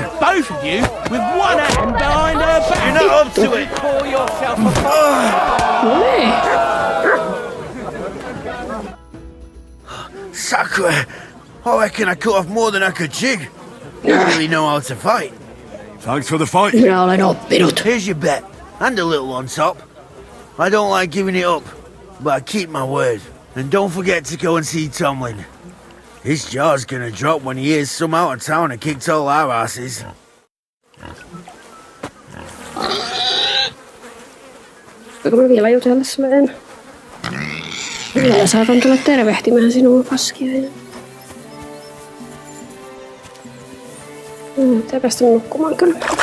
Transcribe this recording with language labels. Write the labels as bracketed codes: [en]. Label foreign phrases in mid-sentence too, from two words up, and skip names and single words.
[en] beat both of you with one hand behind her back. You're not up to it. Call yourself a [fi] No niin. [en] Sacre. I reckon I cut off more than I could jig. You don't really know how to fight. Thanks for the fight. [fi] Minä olen oppinut. [en] Here's your bet. And a little on top. I don't like giving it up, but I keep my word. And don't forget to go and see Tomlin. His jaw's gonna drop when he hears some out of town and kicked all our asses. [fi] Voinko mä vielä jutella sulle en? Vielä saatan tulla tervehtimään sinua paskia. Pitää päästä nukkumaan kyllä.